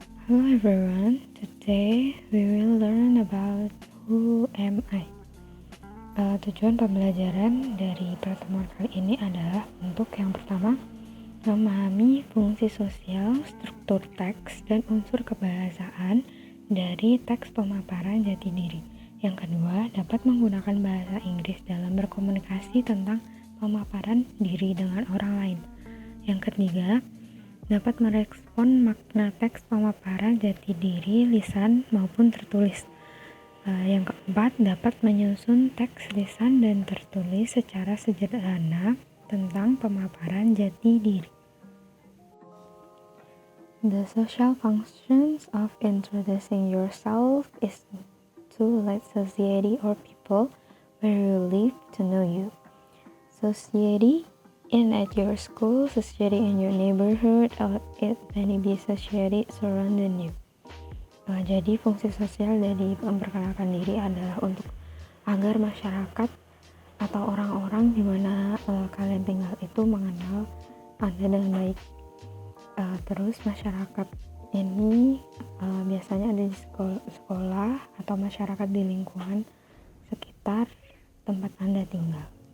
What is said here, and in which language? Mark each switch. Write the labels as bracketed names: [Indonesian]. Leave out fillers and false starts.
[English] Hello everyone, today we will learn about who am I. [Indonesian] Tujuan pembelajaran dari pertemuan kali ini adalah untuk yang pertama, memahami fungsi sosial, struktur teks, dan unsur kebahasaan dari teks pemaparan jati diri. Yang kedua, dapat menggunakan bahasa Inggris dalam berkomunikasi tentang pemaparan diri dengan orang lain. Yang ketiga, dapat merespon makna teks pemaparan jati diri lisan maupun tertulis. Yang keempat, dapat menyusun teks lisan dan tertulis secara sederhana tentang pemaparan jati diri. [English] The social functions of introducing yourself is to let society or people where you live to know you. Society in at your school, society in your neighborhood, or it may be society surrounding you. [Indonesian] Jadi fungsi sosial dari memperkenalkan diri adalah untuk agar masyarakat atau orang-orang di mana kalian tinggal itu mengenal Anda dengan baik. Terus masyarakat ini biasanya ada di sekolah atau masyarakat di lingkungan sekitar tempat Anda tinggal.